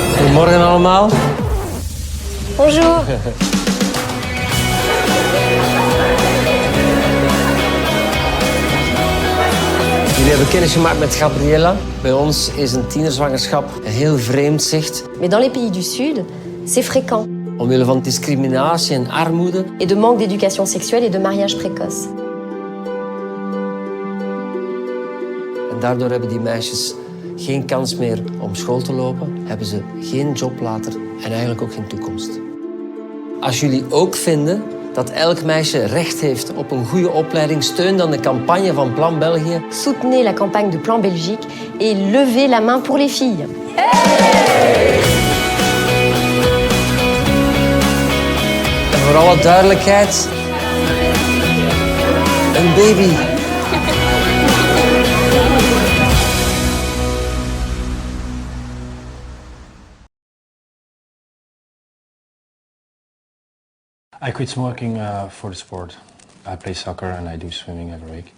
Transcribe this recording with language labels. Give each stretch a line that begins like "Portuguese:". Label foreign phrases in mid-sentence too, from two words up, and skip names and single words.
Dutch: Goedemorgen allemaal.
French: Bonjour.
Dutch: Jullie hebben kennis gemaakt met Gabriella. Bij ons is een tienerzwangerschap een heel vreemd zicht.
French: Mais dans les pays du Sud, c'est fréquent.
Dutch: Omwille van discriminatie en armoede.
French: Et de manque d'éducation sexuelle et de mariage précoce.
Dutch: En daardoor hebben die meisjes geen kans meer om school te lopen. Hebben ze geen job later en eigenlijk ook geen toekomst. Als jullie ook vinden dat elk meisje recht heeft op een goede opleiding, steun dan de campagne van Plan België.
French: Soutenez la campagne de Plan Belgique et levez la main pour les filles.
Dutch: En voor alle duidelijkheid, een baby.
English: I quit smoking for the sport. I play soccer and I do swimming every week.